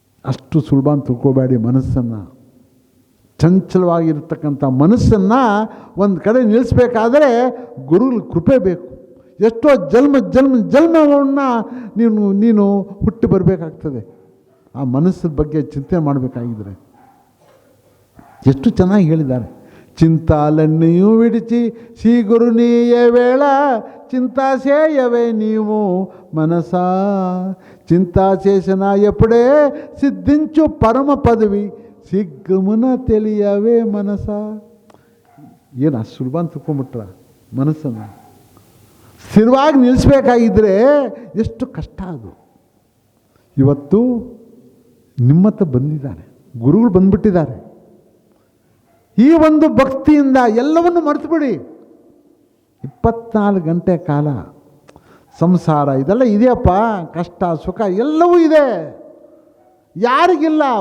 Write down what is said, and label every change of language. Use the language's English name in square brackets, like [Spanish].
[Kannada] ಅಷ್ಟು ಸುಲಭ ಅಂತ ತಿಳ್ಕೊಬೇಡಿ. ಮನಸ್ಸನ್ನು, ಚಂಚಲವಾಗಿರ್ತಕ್ಕಂಥ ಮನಸ್ಸನ್ನು ಒಂದು ಕಡೆ ನಿಲ್ಲಿಸ್ಬೇಕಾದ್ರೆ ಗುರುಗಳ ಕೃಪೆ ಬೇಕು. ಎಷ್ಟೋ ಜನ್ಮವನ್ನು ನೀನು ಹುಟ್ಟಿ ಬರಬೇಕಾಗ್ತದೆ ಆ ಮನಸ್ಸಿನ ಬಗ್ಗೆ ಚಿಂತನೆ ಮಾಡಬೇಕಾಗಿದ್ರೆ. ಎಷ್ಟು ಚೆನ್ನಾಗಿ ಹೇಳಿದ್ದಾರೆ. [Telugu] చింతాలన్నీయు విడిచి శ్రీ గురునీయ వేళ చింతా చేయవే నీవు మనసా, చింతా చేసిన ఎప్పుడే సిద్ధించు పరమ పదవి శీಘ್ರమున తెలియవే మనసా. [Kannada] ಏನು ಅಷ್ಟು ಸುಲಭ ಅಂತ ತಿಳ್ಕೊಂಬಿಟ್ರ? ಮನಸ್ಸನ್ನು ಸ್ಥಿರವಾಗಿ ನಿಲ್ಲಿಸ್ಬೇಕಾಗಿದ್ದರೆ ಎಷ್ಟು ಕಷ್ಟ ಅದು. ಇವತ್ತು ನಿಮ್ಮತ್ತ ಬಂದಿದ್ದಾರೆ, ಗುರುಗಳು ಬಂದ್ಬಿಟ್ಟಿದ್ದಾರೆ. ಈ ಒಂದು ಭಕ್ತಿಯಿಂದ ಎಲ್ಲವನ್ನು ಮರೆತುಬಿಡಿ. 24 ಗಂಟೆ ಕಾಲ ಸಂಸಾರ ಇದೆಲ್ಲ ಇದೆಯಪ್ಪ, ಕಷ್ಟ ಸುಖ ಎಲ್ಲವೂ ಇದೆ. ಯಾರಿಗಿಲ್ಲ?